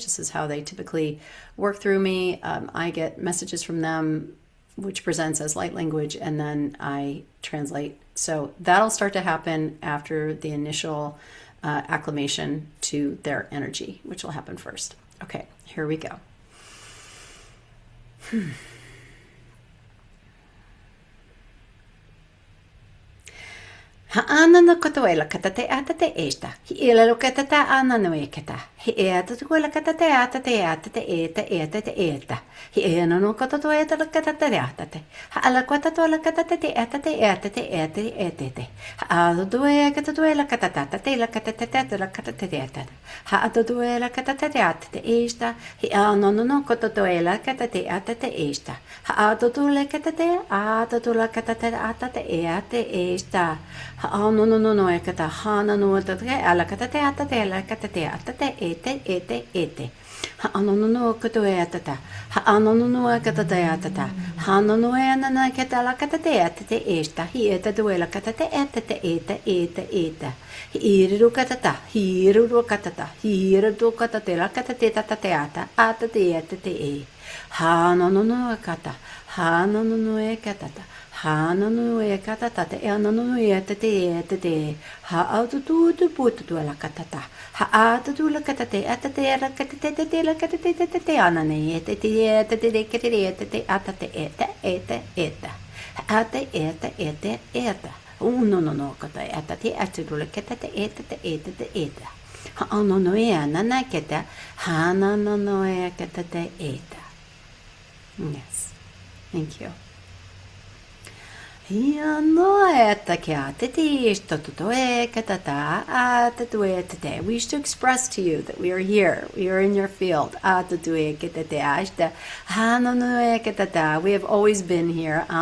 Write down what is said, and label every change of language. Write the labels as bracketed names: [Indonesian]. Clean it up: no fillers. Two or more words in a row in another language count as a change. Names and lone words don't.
[English] This is how they typically work through me. I get messages from them, which presents as light language, and then I translate. So that'll start to happen after the initial acclimation to their energy, which will happen first. Okay, here we go. Ha'ana no katoela katate atate esta. Hi ela lo katata ana no ekata. Hi eta tukoela katate atate atate eta eta eta. Hi ena no katato eta la katate atate. Ha'ala katato la katate atate atate eta eta. Ha'ado doe katatoela katate la katate la katate eta. Ha'ado doela katate atate esta. Hi ana no katatoela katate atate esta. Ha'ado dole katate atate la katate atate eta esta. No, ekata hana no tate ala katate atate ala katate atate ete. No kato etata. No katate atata. Hana no na kata ala katate atate esta. Hi eta duela katate atate eta. Hiru katata. Hiru katate la katate tatate atate e. Hana no kata. Hana no ekatata. Hana no e katata e ana no e te ha auto tu putu la katata ha ata tu la katate atate la katate la katate ana ne te kete atate eta ate eta no kata atate atu la katate eta ha ana no e ana na keta hana no e katate eta. Yes, thank you. No, we wish to express to you that we are here. We are in your field. We have always been here.